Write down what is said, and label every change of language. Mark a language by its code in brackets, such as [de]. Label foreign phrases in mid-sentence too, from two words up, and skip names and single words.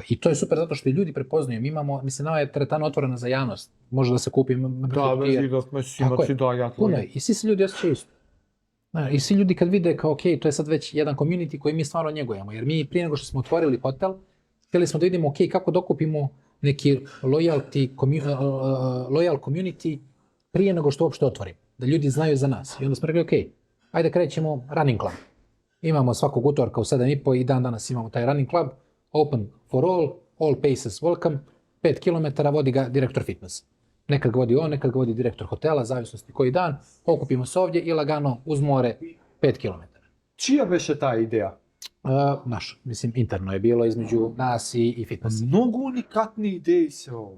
[bs] I to je super zato što i ljudi prepoznaju. Mi imamo, nama je teretana otvorena za javnost. Može da se kupi. Puno je. I svi se ljudi osjećaju isto. I svi ljudi kad vide kao to je sad već jedan community koji mi stvarno njegujemo. Jer mi prije nego što smo otvorili hotel, htjeli smo da vidimo kako dokupimo neki [en] loyal community [bs] prije nego što uopšte otvorimo. Da ljudi znaju za nas. I onda smo rekli, ajde krećemo [en] running club. [bs] Imamo svakog utorka u 7:30 i dan danas imamo taj [en] running club. Open for all paces welcome, 5 km [bs] vodi ga direktor fitness. Nekad ga vodi on, nekad ga vodi direktor hotela, zavisnosti koji dan, okupimo se ovdje i lagano uz more 5 km. Čija beše ta ideja? Naš, interno je bilo između nas i fitnessa. [mk] Mnogo unikatni ideji se ovo.